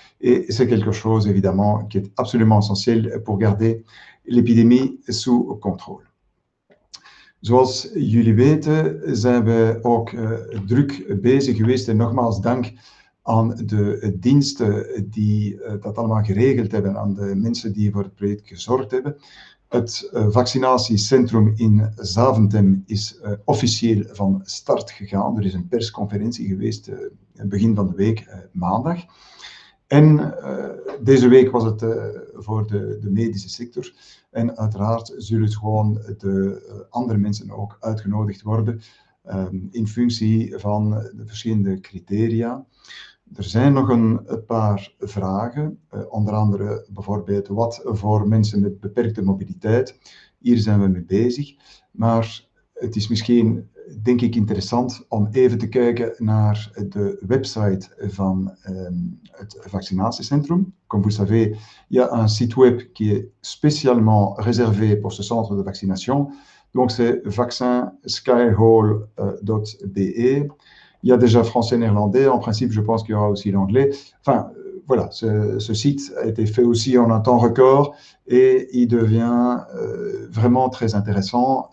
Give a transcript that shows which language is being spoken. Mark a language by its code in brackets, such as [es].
[fr] Et c'est quelque chose, évidemment, qui est absolument essentiel pour garder l'épidémie sous contrôle. [nl] Zoals jullie weten zijn we ook druk bezig geweest en nogmaals dank aan de diensten die dat allemaal geregeld hebben, aan de mensen die voor het project gezorgd hebben. Het vaccinatiecentrum in Zaventem is officieel van start gegaan. Er is een persconferentie geweest begin van de week, maandag. En deze week was het voor de medische sector. En uiteraard zullen gewoon de andere mensen ook uitgenodigd worden in functie van de verschillende criteria. Er zijn nog een paar vragen, onder andere bijvoorbeeld wat voor mensen met beperkte mobiliteit. Hier zijn we mee bezig, maar het is misschien, denk ik, interessant om even te kijken naar de website van het vaccinatiecentrum. [fr] Comme vous savez, il y a un site web qui est spécialement réservé pour ce centre de vaccination. Donc c'est vaccinskyhall.be. Il y a déjà français et néerlandais. En principe, je pense qu'il y aura aussi l'anglais. Enfin, voilà, ce site a été fait aussi en un temps record et il devient vraiment très intéressant.